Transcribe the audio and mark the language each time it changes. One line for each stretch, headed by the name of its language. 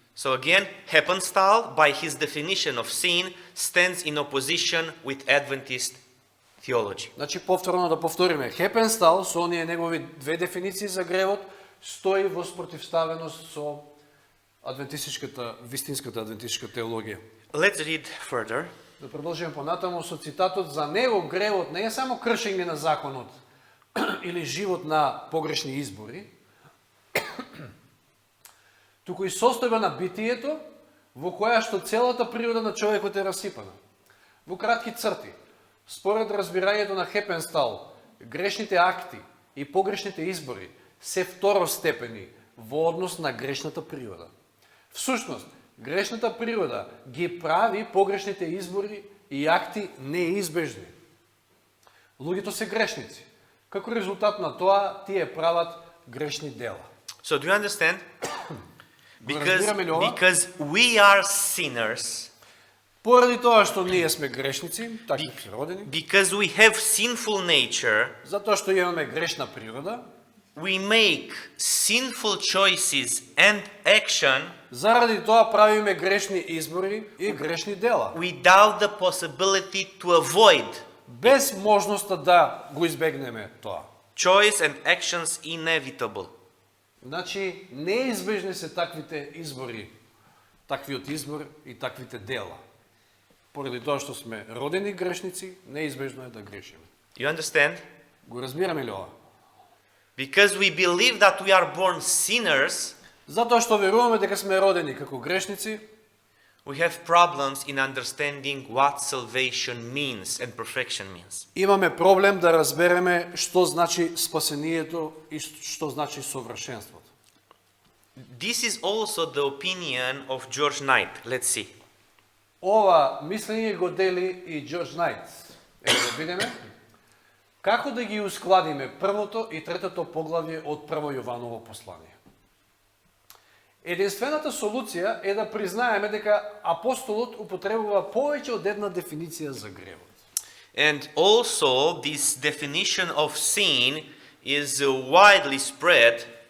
English: So again, Heppenstall, by his definition of sin, stands in opposition with Adventist theology.
Macedonian: Значи, повторно да повториме, Хепенстал со оние негови две дефиниции за гревот стои во спротивставеност со вистинската адвентистичка теологија.
English: Let's read further.
Macedonian: Да продолжиме понатаму со цитатот: за него гревот не е само кршење на законот или живот на погрешни избори, туку и состојба на битието во која што целата природа на човекот е расипана. Во кратки црти, според разбирањето на Хепенстал, грешните акти и погрешните избори се второстепени во однос на грешната природа. Всушност, грешната природа ги прави погрешните избори и акти неизбежни. Луѓето се грешници. Како резултат на тоа, тие прават грешни дела.
English: So do you understand?
Macedonian: Разбираме ли ова?
English: Because we are sinners,
Macedonian: Поради тоа што ние сме грешници, така се родени,
English: because we have sinful nature,
Macedonian: затоа што имаме грешна природа,
English: we make sinful choices and action
Macedonian: заради тоа правиме грешни избори и грешни дела,
English: without the possibility to avoid
Macedonian: без можноста да го избегнеме тоа.
English: choice and actions inevitable.
Macedonian: Значи, неизбежни се таквите избори, таквиот избор и таквите дела. Поради тоа што сме родени грешници, неизбежно е да грешиме.
English: You understand?
Macedonian: Го разбираме ли ова?
English: Because we believe that we are born sinners,
Macedonian: Затоа што веруваме дека сме родени како грешници,
English: we have problems in understanding what salvation means and perfection means.
Macedonian: имаме проблем да разбереме што значи спасението и што значи совршенството.
English: This is also the opinion of George Knight. Let's see.
Macedonian: Ова мислење го дели и Џорџ Најт. Ево да видиме како да ги ускладиме првото и третото поглавје од Прво Јованово послание. Единствената солуција е да признаеме дека апостолот употребува повеќе од една дефиниција за гревот.
English: And also, this definition of sin is widely spread,